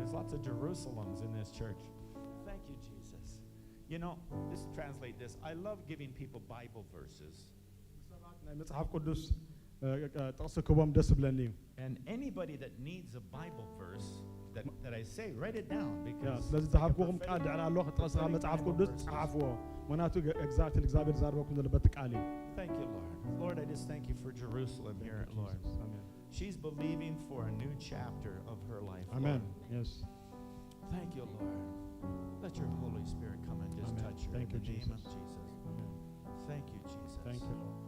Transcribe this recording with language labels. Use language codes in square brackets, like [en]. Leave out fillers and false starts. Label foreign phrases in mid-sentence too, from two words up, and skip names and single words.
[en] lots of Jerusalems in this church. Thank you, Jesus. You know, just translate this. I love giving people Bible verses. [ti] ናይ መጽሓፍ ቅዱስ ጥቕሲ ክቦም ደስ ብለኒ እዩ [en] And anybody that needs a Bible verse that I say, write it down. Because [ti] ስለዚ ዝሃብኩኹም ቃል ድዕና ኣለኹ ጥቕስኻ መጽሓፍ ቅዱስ ጸሓፍዎ ምክንያቱ ኤግዛክትሊ እግዚአብሔር ዛረበኩም ዘሎ በቲ ቃል እዩ [en] thank you, Lord. Lord, I just thank you for Jerusalem here, Lord. አሜን She's believing for a new chapter of her life. አሜን Lord. yes Thank you, Lord. Let your Holy Spirit come and just Amen. touch her Thank in the you, name of Jesus. Jesus. amen Thank you, Jesus. thank you Lord